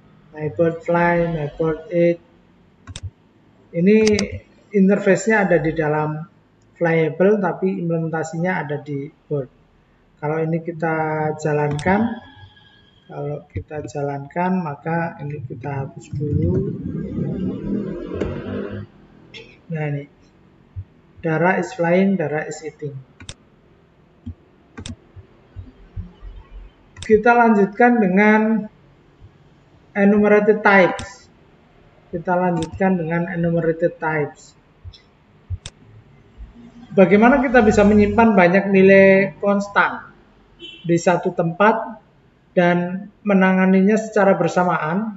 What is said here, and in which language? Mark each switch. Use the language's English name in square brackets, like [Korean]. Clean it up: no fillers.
[Indonesian] MyBird fly, MyBird eat. Ini interface-nya ada di dalam flyable, tapi implementasinya ada di bird. Kalau ini kita jalankan, maka ini kita hapus dulu. Nah ini, [English] Dara is flying, Dara is eating. [Indonesian] Kita lanjutkan dengan enumerated types. Bagaimana kita bisa menyimpan banyak nilai konstan di satu tempat dan menanganinya secara bersamaan?